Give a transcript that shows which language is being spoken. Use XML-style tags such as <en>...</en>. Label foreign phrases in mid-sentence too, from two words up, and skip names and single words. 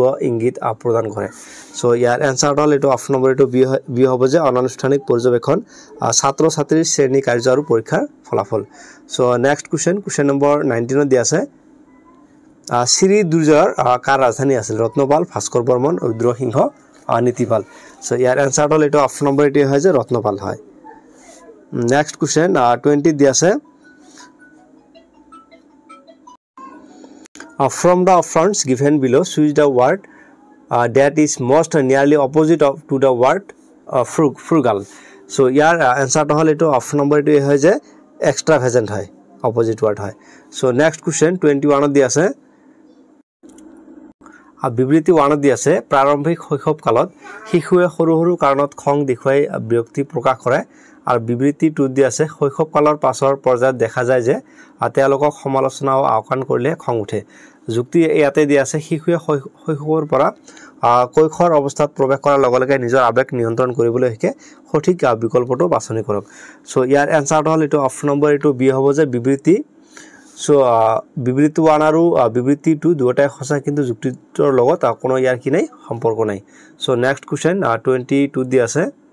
<as>ইংগিত প্ৰদান কৰে সো ইয়াৰ এনসাৰটো হল এটো</as> <en>option number</en> <as>এটো বি হ'ব যে অনানুষ্ঠানিক পৰ্যবেক্ষণ ছাত্ৰ ছাত্ৰীৰ শ্ৰেণী কাৰ্য আৰু পৰীক্ষাৰ ফলাফল সো</as> <en>next question number</en> <as>19 দিয়া আছে শ্ৰী দুৰ্জয়ৰ কাৰ ৰাজধানী আছিল ৰত্নপাল ভাস্কৰ বৰ্মন ৰুদ্ৰসিংহ নীতিপাল সো ইয়াৰ এনসাৰটো হল এটো</as> <en>option number</en> <as>এটো হয় যে ৰত্নপাল হয়</as> <en>next question</en> <as>20 দিয়া আছে</as> <en>from the options given below choose the word that is most nearly opposite to the word frugal so</en> <as>ইয়াৰ এনসাৰটো হল এটো</as> <en>option number</en> <as>এটো হয় যে</as> <en>extravagant হয় opposite word হয় so next question 21</en> <as>দিয়া আছে বিবৃতি 1 দিয়া আছে প্ৰাৰম্ভিক শৈশৱ কালত শিশুৱে সৰু সৰু কাৰণত খং দেখুৱাই বিৰক্তি প্ৰকাশ কৰে আৰু বিবৃতি 2 দিয়া আছে শৈশৱ কালৰ পাছৰ পৰ্যায়ত দেখা যায় যে তেওঁলোকক সমালোচনা আৰু আওকাণ কৰিলে খং উঠে যুক্তি ইয়াতে দিয়া আছে শিশুৱে শৈশৱৰ পৰা কৈশোৰ অৱস্থাত প্ৰৱেশ কৰাৰ লগে লগে নিজৰ আবেগ নিয়ন্ত্ৰণ কৰিবলৈ শিকে সঠিক বিকল্পটো বাছনি কৰক সো ইয়াৰ এনসাৰটো হল এটো</as> <en>option number</en> <as>এটো বি হ'ব যে বিবৃতি সো বিবৃতি 1 আৰু বিবৃতি 2 দুটাই সঁচা কিন্তু যুক্তিৰ লগত কোনো ইয়াৰ কি নাই সম্পৰ্ক নাই সো</as> <en>next question</en> <as>22 দি আছে</as>